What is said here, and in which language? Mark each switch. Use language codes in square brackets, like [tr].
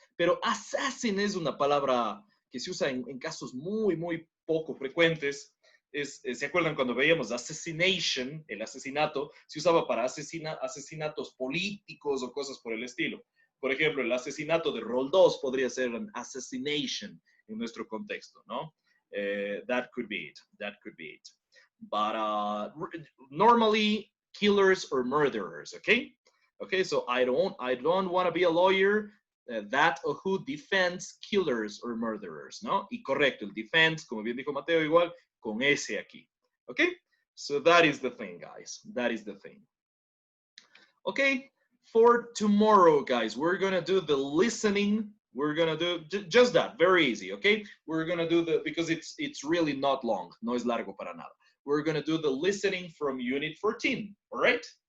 [es] Pero assassin es una palabra que se usa en casos muy, muy poco frecuentes. ¿Se acuerdan cuando veíamos assassination, el asesinato? Se usaba para asesinatos políticos o cosas por el estilo. Por ejemplo, el asesinato de Roldós podría ser an assassination en nuestro contexto, ¿no? [en] That could be it. That could be it. But normally, killers or murderers, okay? Okay, so I don't want to be a lawyer that or who defends killers or murderers, ¿no? [es] Y correcto, el defense, como bien dijo Mateo, igual con ese aquí. [en] Okay? So that is the thing, guys. That is the thing. Okay, for tomorrow, guys, we're gonna do the listening. We're gonna do just that, very easy, okay? We're gonna do because it's really not long, [es] no es largo para nada. [en] We're gonna do the listening from Unit 14, all right?